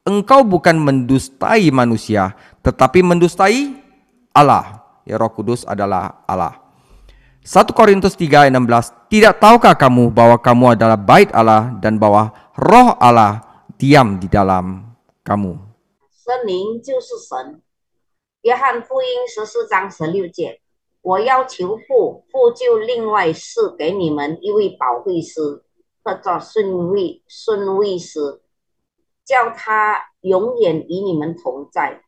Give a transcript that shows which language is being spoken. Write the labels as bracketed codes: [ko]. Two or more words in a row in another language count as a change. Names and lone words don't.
[id] engkau bukan mendustai manusia, tetapi mendustai Allah. Ya, Roh Kudus adalah Allah. 1 Korintus 3 ayat 16, tidak tahukah kamu bahwa kamu adalah bait Allah dan bahwa Roh Allah diam di dalam kamu? [zh] 圣灵就是神。约翰福音14章16节，我要求父，父就另外赐给你们一位保惠师，或者顺位师，叫他永远与你们同在。